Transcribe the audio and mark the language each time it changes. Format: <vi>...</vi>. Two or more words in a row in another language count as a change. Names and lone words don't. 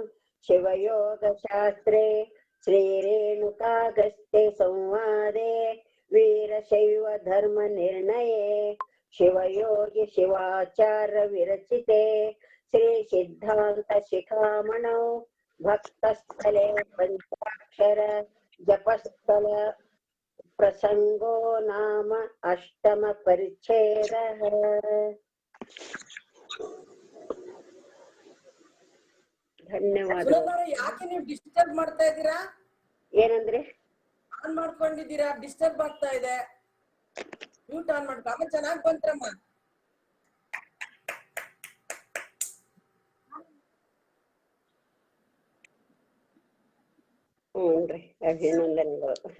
<sa>शिवयोगशास्त्रे श्रीरेणुकागस्त्य संवादे वीरशैव धर्मनिर्णये शिवयोगी शिवाचार्य विरचिते श्री सिद्धान्त शिखामणौ भक्तस्थले पञ्चाक्षर जपस्थल प्रसंगो नाम अष्टम परिच्छेदः।</sa> <kn>ಧನ್ಯವಾದ. ಯಾಕೆ ನೀವು ಡಿಸ್ಟರ್ಬ್ ಮಾಡ್ತಾ ಇದ್ದೀರಾ? ಏನಂದ್ರೆ ಆನ್ ಮಾಡ್ಕೊಂಡಿದ್ದೀರಾ, ಡಿಸ್ಟರ್ಬ್ ಆಗ್ತಾ ಇದೆ.</kn> <en>mute on</en> <kn>ಮಾಡ್ಕೊ. ಆಮೇಲೆ ಚೆನ್ನಾಗಿ ಬಂತ್ರಮ್ಮ. ಹ್ಞೂನ್ರಿ, ಅಭಿನಂದನೆಗಳು.</kn>